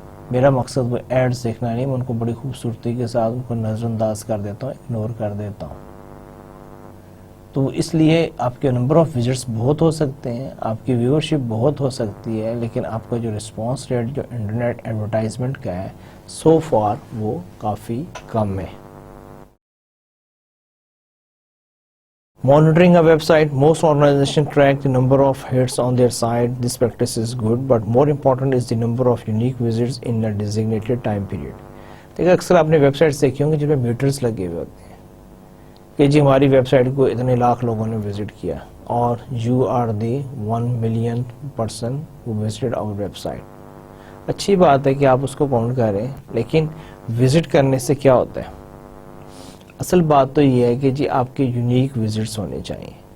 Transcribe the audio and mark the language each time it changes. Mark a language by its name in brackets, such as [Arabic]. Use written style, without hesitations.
[Urdu] میرا مقصد وہ ایڈز دیکھنا نہیں, میں ان کو بڑی خوبصورتی کے ساتھ ان کو نظر انداز کر دیتا ہوں, اگنور کر دیتا ہوں. تو اس لیے آپ کے نمبر آف وزٹس بہت ہو سکتے ہیں, آپ کی ویورشپ بہت ہو سکتی ہے, لیکن آپ کا جو رسپانس ریٹ جو انٹرنیٹ ایڈورٹائزمنٹ کا ہے [English] so far [Urdu] وہ کافی کم ہے. [English] Monitoring a website, most organizations track the number of hits on their site. This practice is good, but more important is the number of unique visits in a designated time period. [Urdu] دیکھیں اکثر آپ نے web sites دیکھی ہوں گے جن میں matters لگے ہوئے ہوتے ہیں کہ جی ہماری ویب سائٹ کو اتنے لاکھ لوگوں نے وزٹ کیا, اور [English] you are the 1 million person who visited our website. [Urdu] اچھی بات ہے کہ آپ اس کو کاؤنٹ کریں, لیکن وزٹ کرنے سے کیا ہوتا ہے؟ اصل بات تو یہ ہے کہ جی آپ کے یونیک وزٹس ہونے چاہیے.